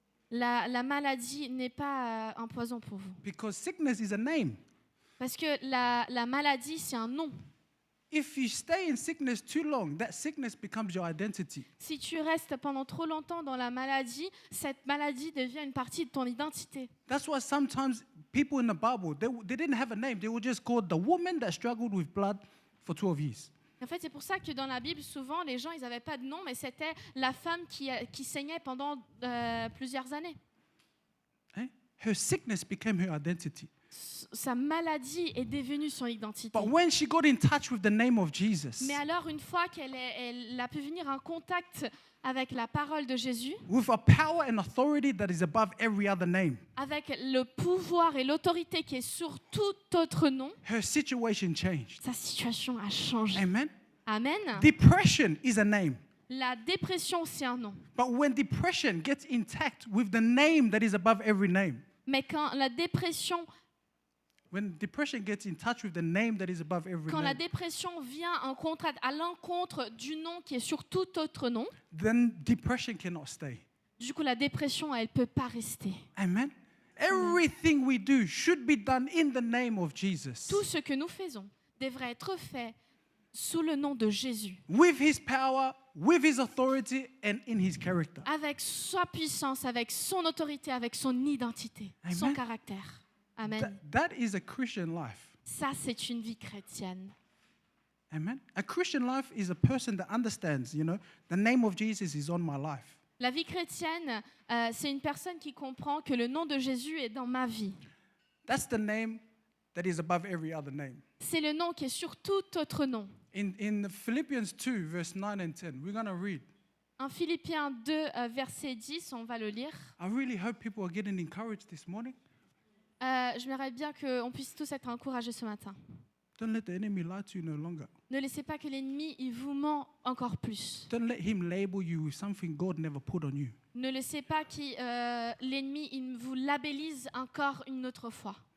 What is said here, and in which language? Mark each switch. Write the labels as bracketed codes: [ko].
[fr] La maladie n'est pas un poison pour vous. [en] because sickness is a name. [fr] Parce que la maladie, c'est un nom. [en] If you stay in sickness too long, that sickness becomes your identity. [fr] Si tu restes pendant trop longtemps dans la maladie, cette maladie devient une partie de ton identité. [en] That's why sometimes people in the Bible, they didn't have a name. They were just called the woman that struggled with blood for 12 years. [fr] En fait, c'est pour ça que dans la Bible, souvent, les gens, ils n'avaient pas de nom, mais c'était la femme qui saignait pendant plusieurs années. Eh? [en] Her sickness became her identity. [fr] Sa maladie est devenue son identité. [en] But when she got in touch with the name of Jesus, [fr] Mais alors, une fois qu'elle a pu venir en contact avec la parole de Jésus, [en] with a power and authority that is above every other name, [fr] avec le pouvoir et l'autorité qui est sur tout autre nom, [en] her situation changed. [fr] sa situation a changé. [en] Amen. [fr] Amen. [en] Depression is a name. [fr] La dépression, c'est un nom. [en] But when depression gets intact with the name that is above every name, [fr] Mais quand la dépression [en] gets in touch with the name that is above every [fr] Quand la [en] name, [fr] dépression vient en contact, à l'encontre du nom qui est sur tout autre nom, [en] then depression cannot stay. [fr] du coup, la dépression, elle ne peut pas rester. [en] Amen. Everything we do should be done in the name of Jesus. [fr] Tout ce que nous faisons devrait être fait sous le nom de Jésus, [en] With his power, with his authority, and in his character. [fr] avec sa puissance, avec son autorité, avec son identité, [en] Amen. [fr] son caractère. Amen. [en] That is a Christian life. [fr] Ça, c'est une vie chrétienne. [en] Amen. A Christian life is a person that understands, the name of Jesus is on my life. [fr] La vie chrétienne, c'est une personne qui comprend que le nom de Jésus est dans ma vie. [en] That's the name that is above every other name. [fr] C'est le nom qui est sur tout autre nom. [en] In Philippians 2, verse 9 and 10, we're going to read. [fr] En Philippiens 2, verset 10, on va le lire. [en] I really hope people are getting encouraged this morning. [fr] J'aimerais bien qu'on puisse tous être encouragés ce matin. [en] Don't let the enemy lie to you no longer. [fr] Ne laissez pas que l'ennemi il vous ment encore plus. [en] Don't let him label you with something God never put on you. [fr] Ne laissez pas que l'ennemi il vous labellise encore une autre fois.